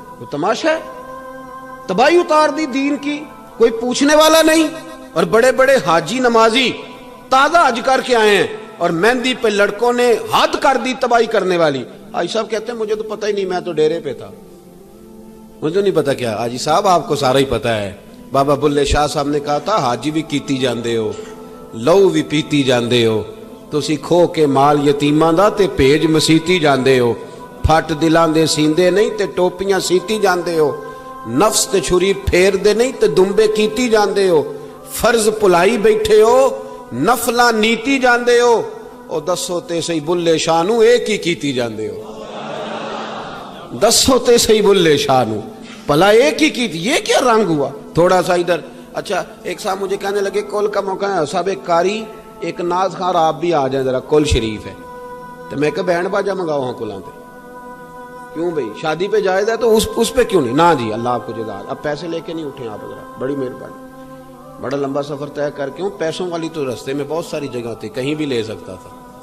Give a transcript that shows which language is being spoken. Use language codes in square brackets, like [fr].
[ur] وہ تماشا ہے, تباہی اتار دی دین کی, کوئی پوچھنے والا نہیں. اور بڑے بڑے حاجی نمازی تازہ حج کر کے آئے ہیں, اور مہندی پہ لڑکوں نے حد کر دی تباہی کرنے والی. حاجی صاحب کہتے ہیں مجھے تو پتہ ہی نہیں, میں تو ڈیرے پہ تھا, مجھے نہیں پتا. کیا حاجی صاحب آپ کو سارا ہی پتا ہے. بابا بلے شاہ صاحب نے کہا تھا [pa] حاجی بھی کیتی جاندے ہو, لو بھی پیتی جاندے ہو, تسی کھو کے مال یتیماں دا تے بھیج مسیتی جاندے ہو, پھٹ دلاں دے سیندے نہیں تے ٹوپیاں سیتی جاندے ہو, نفس تے چھری پھیر دے نہیں تے دمبے کیتی جاندے ہو, فرض پلائی بیٹھے ہو, نفلاں نیتی جاندے ہو, او دسو تے صحیح بلے شاہ نو ایک ہی کیتی جاندے ہو. دسو تے صحیح بلے شاہ نو پلا ایک ہی کیتی. [ur] یہ کیا رنگ ہوا تھوڑا سا ادھر. اچھا ایک صاحب مجھے کہنے لگے کل کا موقع ہے صاحب, ایک قاری ایک ناز خان آپ بھی آ جائیں ذرا, کل شریف ہے. تو میں کہ [pa] بینڈ باجا منگاؤ ہاں کلاں تے, [ur] کیوں بھائی شادی پہ جائز ہے تو اس پہ کیوں نہیں؟ نا جی اللہ آپ کو جزا. اب پیسے لے کے نہیں اٹھیں آپ ذرا, بڑی مہربانی. بڑا لمبا سفر طے کر کے ہوں, پیسوں والی تو رستے میں بہت ساری جگہ تھی, کہیں بھی لے سکتا تھا.